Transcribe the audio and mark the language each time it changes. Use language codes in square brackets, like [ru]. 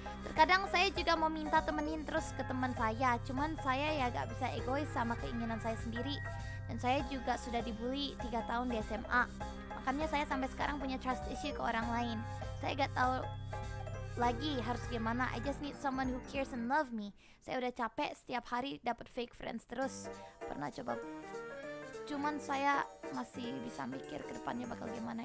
[id] Terkadang saya juga mau minta temenin terus ke teman saya, cuman saya ya gak bisa egois sama keinginan saya sendiri. Dan saya juga sudah dibully 3 tahun di SMA. Makanya saya sampai sekarang punya trust issue ke orang lain. Saya gak tahu lagi harus gimana. [en] I just need someone who cares and love me. [id] Saya udah capek setiap hari dapat fake friends terus. Pernah coba, cuman saya masih bisa mikir ke depannya bakal gimana.